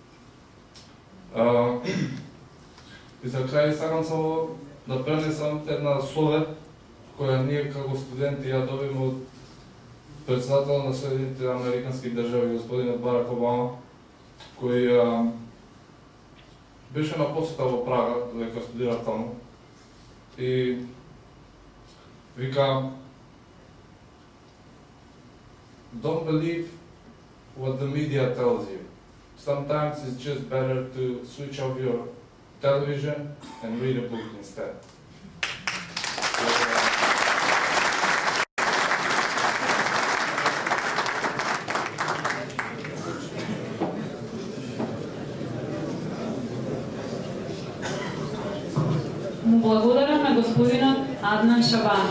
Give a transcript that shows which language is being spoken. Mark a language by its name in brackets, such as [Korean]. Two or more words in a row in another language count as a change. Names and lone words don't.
[Macedonian] И за крај сакам само да пренесам една совет која ние како студенти ја добиме од председател на Соединетите Американски држави господинот Барак Обама, кој беше на посета во Прага, додека студира таму, и вика: [English] "Don't believe what the media tells you. Sometimes it's just better to switch off your television and read a book instead." [Macedonian] Благодарам на господинот Аднан Шабани.